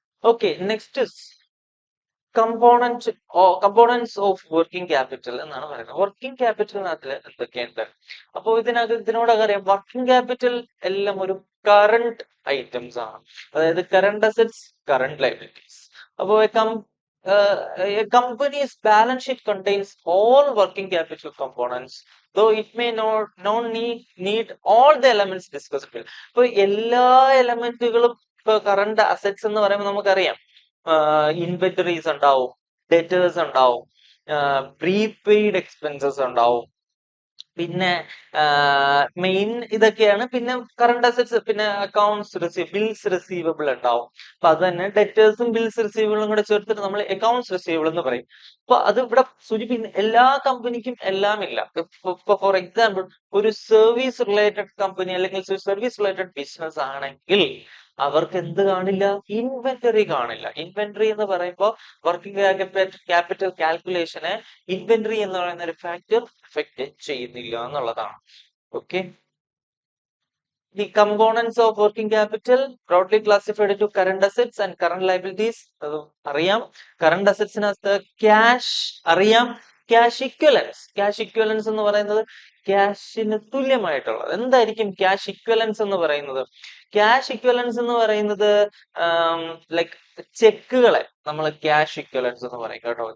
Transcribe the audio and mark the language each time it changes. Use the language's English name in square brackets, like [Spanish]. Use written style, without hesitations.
[Malayalam] Okay, next components of working capital എന്നാണ് പറയുന്നത്. Working ക്യാപിറ്റലിനകത്തിൽ എന്തൊക്കെയുണ്ട്? അപ്പൊ ഇതിനോടൊക്കെ അറിയാം വർക്കിംഗ് ക്യാപിറ്റൽ എല്ലാം ഒരു കറണ്ട് ഐറ്റംസ് ആണ്. അതായത് കറണ്ട് അസറ്റ്സ്, കറണ്ട് ലൈബിലിറ്റീസ്. അപ്പോൾ [English] a company's balance sheet contains all working capital components, though it may not need all the elements discussed here. [Malayalam] ഇപ്പൊ എല്ലാ എലമെന്റുകളും ഇപ്പൊ കറണ്ട് അസറ്റ്സ് എന്ന് പറയുമ്പോൾ നമുക്കറിയാം ഇൻവെന്ററീസ് ഉണ്ടാവും, ഡെറ്റേഴ്സ് ഉണ്ടാവും, പ്രീപെയ്ഡ് എക്സ്പെൻസസ് ഉണ്ടാവും, പിന്നെ മെയിൻ ഇതൊക്കെയാണ്. പിന്നെ കറണ്ട് അസറ്റ്സ്, പിന്നെ അക്കൗണ്ട്സ് ബിൽസ് റിസീവബിൾ ഉണ്ടാവും. അപ്പൊ അത് തന്നെ ഡെറ്റേഴ്സും ബിൽസ് റിസീവബിളും കൂടെ ചേർത്തിട്ട് നമ്മൾ അക്കൗണ്ട്സ് റിസീവബിൾ എന്ന് പറയും. അപ്പൊ അത് ഇവിടെ സൂചിപ്പിക്കുന്ന എല്ലാ കമ്പനിക്കും എല്ലാം ഇല്ല. ഇപ്പൊ ഫോർ എക്സാമ്പിൾ ഒരു സർവീസ് റിലേറ്റഡ് കമ്പനി അല്ലെങ്കിൽ സർവീസ് റിലേറ്റഡ് ബിസിനസ് ആണെങ്കിൽ അവർക്ക് എന്ത് കാണില്ല? ഇൻവെന്ററി കാണില്ല. ഇൻവെന്ററി എന്ന് പറയുമ്പോൾ വർക്കിംഗ് ക്യാപിറ്റൽ കാൽക്കുലേഷനെ ഇൻവെന്ററി എന്ന് പറയുന്ന ഒരു ഫാക്ടർ എഫക്ട് ചെയ്യുന്നില്ല എന്നുള്ളതാണ്. [English] Okay, the components of working capital broadly classified into current assets and current liabilities. [Malayalam] അത് അറിയാം. കറണ്ട് അസറ്റ്സിനകത്ത് ക്യാഷ് അറിയാം, ക്യാഷ് ഇക്വലൻസ് എന്ന് പറയുന്നത് ക്യാഷിന് തുല്യമായിട്ടുള്ളത്. എന്തായിരിക്കും ക്യാഷ് ഇക്വലൻസ് എന്ന് പറയുന്നത്? ക്യാഷ് ഇക്വലൻസ് എന്ന് പറയുന്നത് ലൈക്ക് ചെക്കുകളെ നമ്മൾ ക്യാഷ് ഇക്വലൻസ് എന്ന് പറയും കേട്ടോ.